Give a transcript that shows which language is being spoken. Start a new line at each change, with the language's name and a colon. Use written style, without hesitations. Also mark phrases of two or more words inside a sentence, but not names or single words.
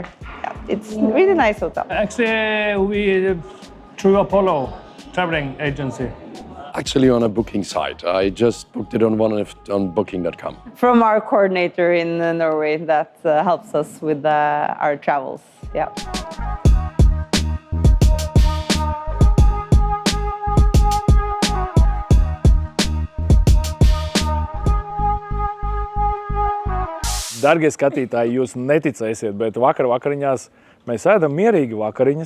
English: Yeah, it's a really nice hotel. Actually, we through Apollo traveling agency. Actually on a booking site. I just booked it on booking.com. From our coordinator in Norway that helps us with our travels. Yeah.
Latvian: Dargie skatītāji, jūs neticēsiet, bet vakariņās mēs ēdam mierīgi vakariņas.